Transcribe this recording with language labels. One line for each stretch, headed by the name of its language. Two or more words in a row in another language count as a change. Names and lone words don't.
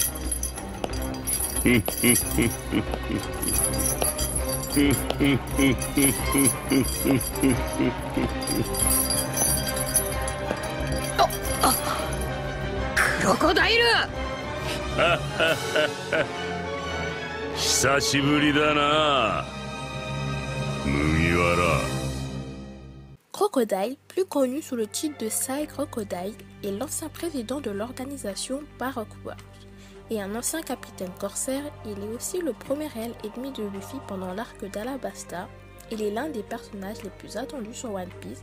Japanese: クロコダイル。久しぶりだな、麦わら。
French: Crocodile, plus connu sous le titre de Sai Crocodile, est l'ancien président de l'organisation Baroque World et un ancien capitaine corsaire. Il est aussi le premier réel ennemi de Luffy pendant l'arc d'Alabasta. Il est l'un des personnages les plus attendus sur One Piece.